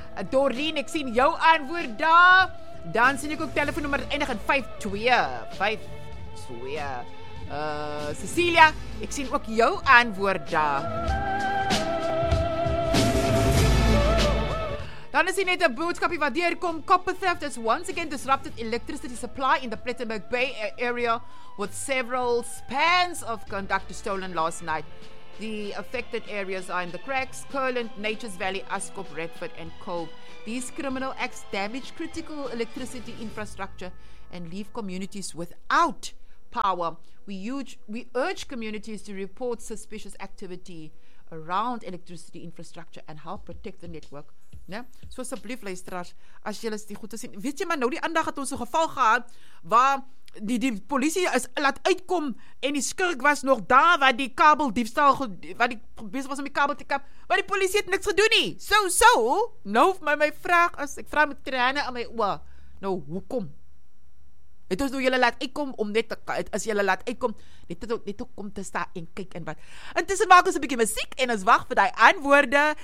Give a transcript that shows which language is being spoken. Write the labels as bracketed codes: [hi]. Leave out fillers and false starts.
[af] Doreen, ek sien jou antwoord daar. Dan sien ek ook telefoonnommer eindig in 5252. Cecilia, ek sien ook jou antwoord daar. Dan is hier net 'n boodskapie wat deurkom. [en] Copper theft has once again disrupted electricity supply in the Plettenberg Bay area with several spans of conductor stolen last night. The affected areas are in the Cracks, Curland, Nature's Valley, Ascot, Redford and Cove. These criminal acts damage critical electricity infrastructure and leave communities without power. We urge communities to report suspicious activity around electricity infrastructure and help protect the network. [af] Né? So asseblief luisteraars, as julle dit goed sien, weet jy maar nou die aandag het ons 'n geval gehad waar die polisie is laat uitkom en die skurk was nog daar waar die kabel diefstal wat die besig was om die kabel te kap, maar die polisie het niks gedoen nie. So nou my vraag is, ek vra met trane in my oë, nou hoekom? Het ons nou julle laat uitkom om net as julle laat uitkom, net kom te sta en kyk en wat. Intussen maak ons 'n bietjie musiek en ons wag vir daai antwoorde.